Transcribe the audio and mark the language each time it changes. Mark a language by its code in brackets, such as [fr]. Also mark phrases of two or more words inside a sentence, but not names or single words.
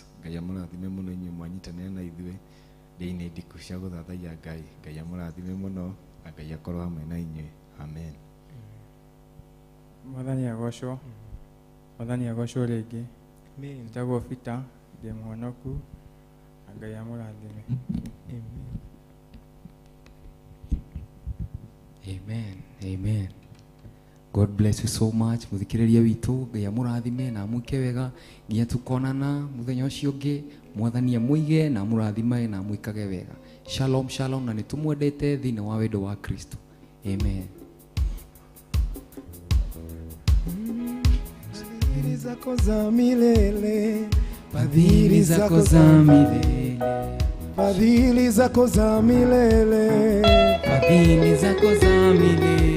[ki] Ngai amurathime muno inyuĩ mwanyitanĩra na ithuĩ thĩinĩ Ndiku cia gũthathaiya Ngai. Ngai amurathime muno na Ngai akorwo hamwe na inyuĩ. Amen. Mwathani agocwo. Mwathani agocwo rĩngĩ. Amen. Njagwo Peter ndĩ mũhonoku na Ngai amũrathime. Amen. Amen. [en] God bless you so much. [ki] Muthikiriria witu Ngai amurathime na mwike wega nginya tukonana muthenya ucio ungi. Mwathani amwige na amurathime na mwikage wega. [he] Shalom shalom [ki] na nitumwendete thĩinĩ wa wendo wa Kristo. Amen. [sw] Fadhili zako za milele, Fadhili zako za milele, fadhili zako za milele, fadhili zako za milele,